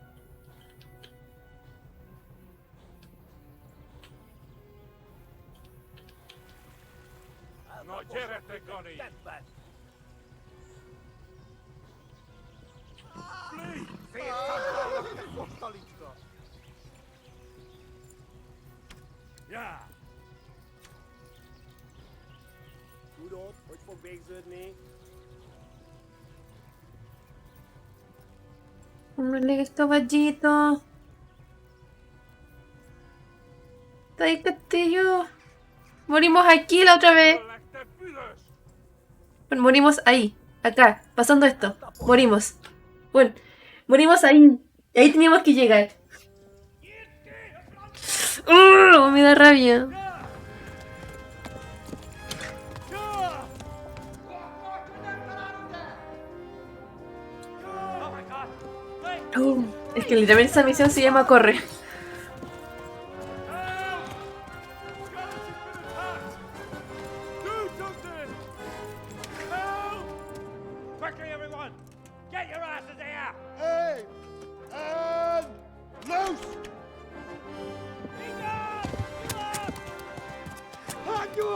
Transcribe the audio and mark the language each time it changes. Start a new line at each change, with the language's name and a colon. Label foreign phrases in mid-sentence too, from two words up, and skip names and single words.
Hungarian: No gyerete, Gani!
English: Flee! Yeah!
Hungarian: Tudod, hogy fog végződni?
Spanish: Hombre, caballito. Está ahí castillo. Morimos aquí la otra vez. Bueno, morimos ahí. Acá. Pasando esto. Morimos. Bueno, morimos ahí. Ahí teníamos que llegar. Me da rabia. Es que literalmente esa misión se llama Corre.
English: Quickly, everyone! Get your asses here! Hey! And loose! Hanyo!